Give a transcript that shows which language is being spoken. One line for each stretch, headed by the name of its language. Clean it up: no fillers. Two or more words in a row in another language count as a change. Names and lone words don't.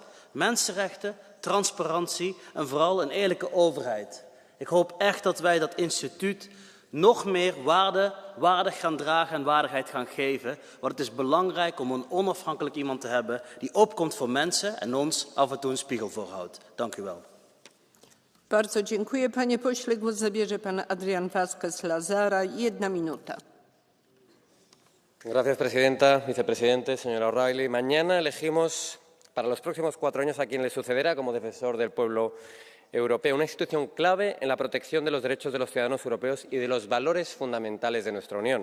Dutch: Mensenrechten, transparantie en vooral een eerlijke overheid. Ik hoop echt dat wij dat instituut nog meer waardig gaan dragen en waardigheid gaan geven. Want het is belangrijk om een onafhankelijk iemand te hebben die opkomt voor mensen en ons af en toe een spiegel voorhoudt. Dank u wel.
Polish: Bardzo dziękuję. Panie pośle, głos zabierze pan Adrian Vázquez Lazara. 1 minuta.
Spanish: Gracias, presidenta, vicepresidente, señora O'Reilly. Mañana elegimos para los próximos 4 años a quien le sucederá como defensor del pueblo europeo, una institución clave en la protección de los derechos de los ciudadanos europeos y de los valores fundamentales de nuestra Unión.